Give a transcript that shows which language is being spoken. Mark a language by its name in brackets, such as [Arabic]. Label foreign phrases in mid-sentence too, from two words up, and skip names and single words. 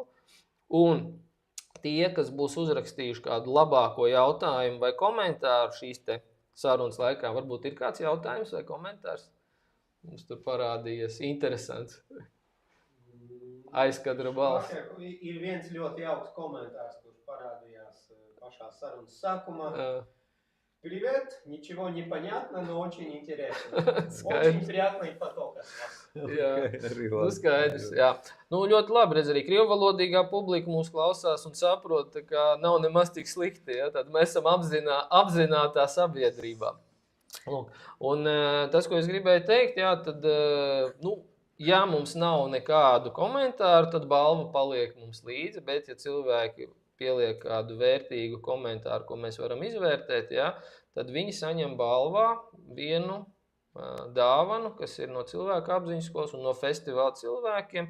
[Latvian] Un tie, kas būs uzrakstījuši kādu labāko jautājumu vai komentāru šīs te sarunas laikā, varbūt ir kāds jautājums vai komentārs? Mums tur parādījies interesants. Aizkadra balss. Ir viens ļoti jauks komentārs, kurš parādījās pašā sarunas sākumā. [Russian] Привет, ничего не понятно, но очень интересно. Очень приятный поток от вас. [Latvian] Jā, skaidrs, jā. Ļoti labi, redz, arī krievvalodīgā publika mūs klausās un saprot, ka nav nemaz tik slikti, ja? Tad mēs esam apzinātā sabiedrībā. Un tas, ko es gribēju teikt, jā, tad, ja mums nav nekādu komentāru, tad balva paliek mums līdzi, bet ja cilvēki pieliek kādu vērtīgu komentāru, ko mēs varam izvērtēt, ja, tad viņi saņem balvā vienu dāvanu, kas ir no cilvēka apziņas skolas un no festivāla cilvēkiem.